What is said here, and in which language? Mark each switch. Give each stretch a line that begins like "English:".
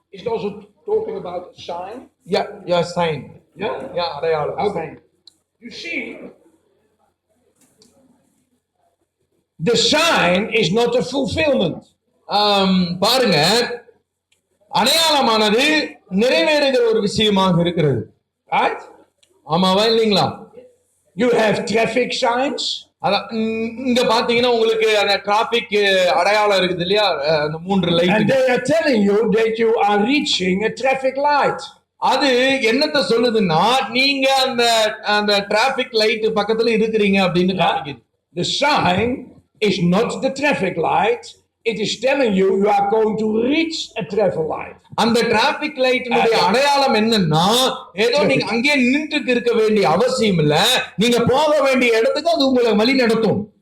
English: It's also talking about a sign. Yeah, sign. Yeah?
Tamil: அடையாளம்.
English: Okay. You see, the sign is not a fulfillment.
Tamil: பாருங்க, அடையாளமானது நிறைவேறுகிற ஒரு விஷயமாக இருக்கிறது.
English: Right?
Tamil: ஆமாவா இல்லீங்களா?
English: You have traffic signs.
Tamil: இங்க பாத்தீங்கன்னா உங்களுக்கு அந்த டிராபிக் அடையாளம் இருக்குது இல்லையா, அந்த 3 light.
English: And they are telling you that you are reaching a traffic light.
Tamil: அது என்னத்த சொல்லுதுன்னா, நீங்க அந்த டிராபிக் லைட் பக்கத்துல இருக்கிறீங்க அப்படின்னு காமிக்குது.
English: The sign is not the traffic light. It is telling you you are going to reach a traffic light.
Tamil: அந்த டிராபிக் லைட்டினுடைய அடையாளம் என்னன்னா, ஏதோ நீங்க அங்கே நின்னுட்டு இருக்க வேண்டிய அவசியம் இல்ல, நீங்க போக வேண்டிய இடத்துக்கு அது உங்களை வழி நடத்தும்.